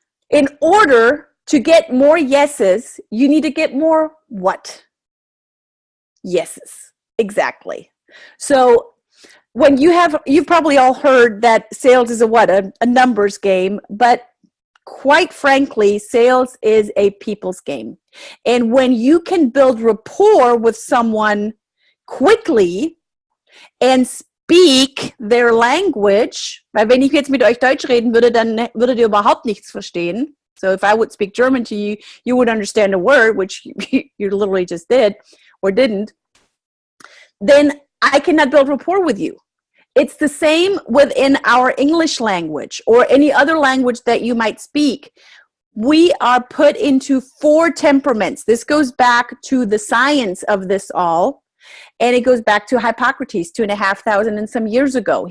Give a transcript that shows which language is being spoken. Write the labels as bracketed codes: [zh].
[en] In order to get more yeses, you need to get more what? Yeses. Exactly. So when you've probably all heard that sales is a numbers game, but quite frankly, sales is a people's game. And when you can build rapport with someone quickly and speak their language, [de] weil wenn ich jetzt mit euch Deutsch reden würde, dann würdet ihr überhaupt nichts verstehen. [en] So if I would speak German to you, you would understand a word, which you literally just did or didn't, then I cannot build rapport with you. It's the same within our English language or any other language that you might speak. We are put into 4 temperaments. This goes back to the science of this all, and it goes back to Hippocrates 2,500 and some years ago.